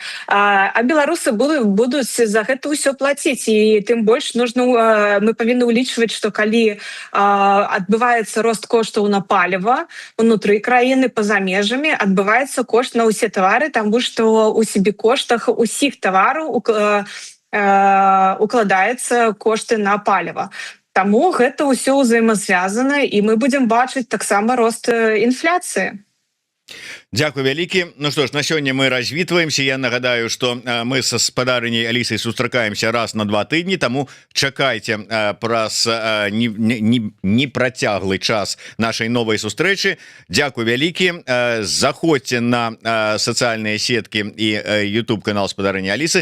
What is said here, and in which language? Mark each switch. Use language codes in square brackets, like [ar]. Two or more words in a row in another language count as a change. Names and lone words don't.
[be] А беларусы будуць за гэта ўсё плаціць, і тым больш мы павінны ўлічваць, што калі адбываецца рост коштаў на паліва унутры краіны, па-за межамі, адбываецца кошт на ўсе тавары, таму што у сабекоштах усіх тавараў укладаецца кошты на паліва. Таму гэта ўсё ўзаемазвязана, і мы будзем бачыць таксама рост інфляцыі. Дякую вялікі. [ru] Ну что ж, [be] на сёння мы развітваемся. Я нагадаю, что мы со спадарыняй Алісай сустракаемся раз на 2 тыдні, таму чакайце праз непрацяглы час нашай новай сустрэчы. Дякую вялікі. Заходзьце на сацыяльныя сеткі і YouTube канал спадарыні Алісы.